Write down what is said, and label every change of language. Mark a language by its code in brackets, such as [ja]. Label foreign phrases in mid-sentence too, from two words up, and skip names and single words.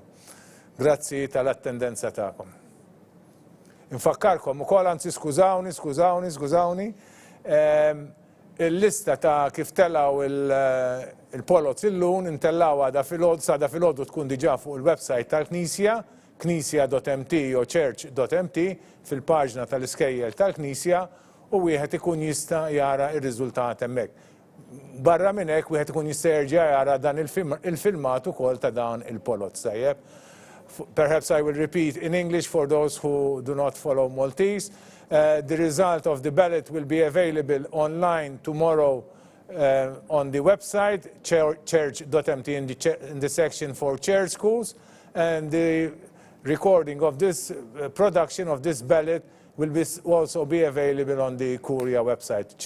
[mt] Grazzi tal-attendenza tagħkom. Infakkarkom ukoll, anzi skużawni, il-lista ta' kif tellaw il-polots illum intellaw għada fil-ħodu tkun diġà fuq il-website tal-Knisja, knisja.mt jew church.mt fil-paġna tal-iskejjel tal-Knisja u wieħed ikun jista' jara r-riżultat hemmhekk. Barra minn hekk wieħed ikun jista' jerġa' jara dan il-filmat ukoll ta' dan il-polots tajjeb. [en] Perhaps I will repeat in English for those who do not follow Maltese. The result of the ballot will be available online tomorrow on the website, church.mt, in the section for church schools. And the recording of this production of this ballot will also be available on the Curia website, church.mt.